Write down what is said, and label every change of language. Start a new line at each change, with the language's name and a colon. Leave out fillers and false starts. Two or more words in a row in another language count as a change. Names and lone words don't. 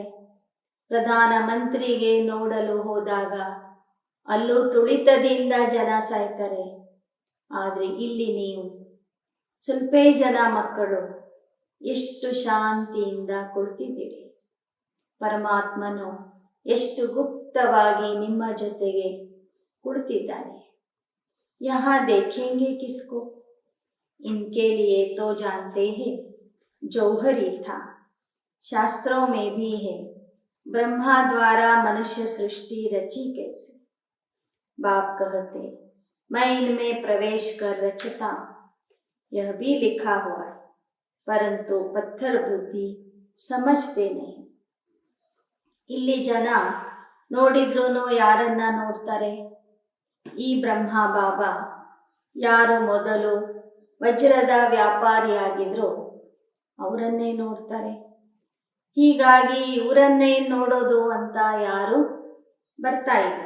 Kannada: ಪ್ರಧಾನ ಮಂತ್ರಿಗೆ ನೋಡಲು ಹೋದಾಗ ಅಲ್ಲೂ ತುಳಿತದಿಂದ ಜನ ಸಾಯ್ತಾರೆ. ಆದರೆ ಇಲ್ಲಿ ನೀವು ಸ್ವಲ್ಪೇ ಜನ ಮಕ್ಕಳು ಎಷ್ಟು ಶಾಂತಿಯಿಂದ ಕುಳಿತಿದ್ದೀರಿ. ಪರಮಾತ್ಮನು ಎಷ್ಟು ಗುಪ್ತವಾಗಿ ನಿಮ್ಮ ಜೊತೆಗೆ ಕುಳಿತಿದ್ದಾನೆ.
Hindi: यहाँ देखेंगे किसको, इनके लिए तो जानते हैं जौहरी था. शास्त्रों में भी है ब्रह्मा द्वारा मनुष्य सृष्टि रची कैसे. बाप कहते मैं इनमें प्रवेश कर रचता, यह भी लिखा हुआ है, परंतु पत्थर बुद्धि समझते नहीं.
Kannada: ಇಲ್ಲಿ ಜನ ನೋಡಿದ್ರೂ ಯಾರನ್ನ ನೋಡ್ತಾರೆ? ಈ ಬ್ರಹ್ಮ ಬಾಬಾ ಯಾರು ಮೊದಲು ವಜ್ರದ ವ್ಯಾಪಾರಿಯಾಗಿದ್ರು ಅವರನ್ನೇ ನೋಡ್ತಾರೆ. ಹೀಗಾಗಿ ಇವರನ್ನೇ ನೋಡೋದು ಅಂತ ಯಾರು ಬರ್ತಾ ಇಲ್ಲ.